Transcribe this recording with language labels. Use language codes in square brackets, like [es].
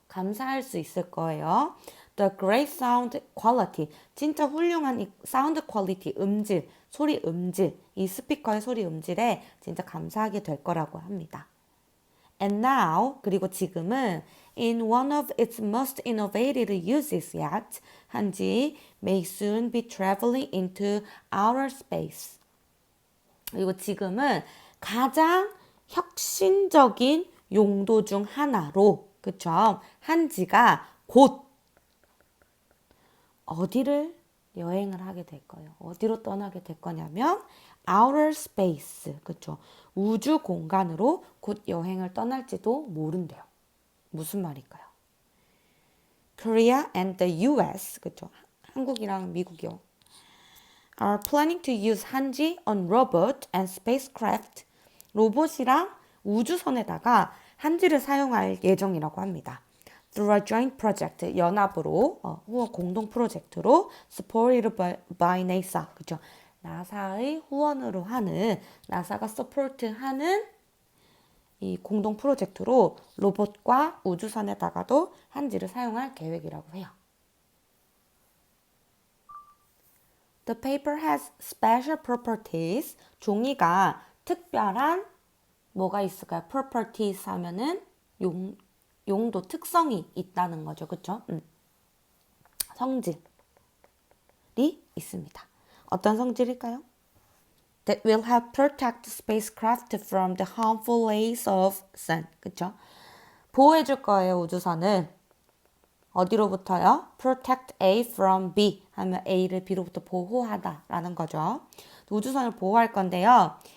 [ko] 감사할 수 있을 거예요. [en] The great sound quality, [ko] 진짜 훌륭한 이 사운드 퀄리티, 음질, 소리 음질, 이 스피커의 소리 음질에 진짜 감사하게 될 거라고 합니다. [en] And now, [ko] 그리고 지금은 [en] in one of its most innovative uses yet, 한지 may soon be traveling into outer space. [ko] 그리고 지금은 가장 혁신적인 용도 중 하나로, 그쵸? 한지가 곧 어디를 여행을 하게 될 거예요. 어디로 떠나게 될 거냐면 [en] outer space, [ko] 그쵸? 우주 공간으로 곧 여행을 떠날지도 모른대요. 무슨 말일까요? [en] Korea and the US, [ko] 그쵸? 한국이랑 미국이요. [en] are planning to use 한지 on robot and spacecraft. [ko] 로봇이랑 우주선에다가 한지를 사용할 예정이라고 합니다. [en] Through a joint project, [ko] 연합으로, 후원 공동 프로젝트로 [en] supported by NASA, [ko] 그죠? 나사의 후원으로 하는, 나사가 서포트하는 이 공동 프로젝트로 로봇과 우주선에다가도 한지를 사용할 계획이라고 해요. [en] The paper has special properties. [ko] 종이가 특별한 뭐가 있을까요? properties 하면은 용도, 특성이 있다는 거죠. 그쵸? 성질이 있습니다. 어떤 성질일까요? [en] That will help protect the spacecraft from the harmful rays of sun. [ko] 그쵸? 보호해줄 거예요, 우주선을. 어디로부터요? [en] Protect A from B [ko] 하면 A를 B로부터 보호하다라는 거죠. 우주선을 보호할 건데요.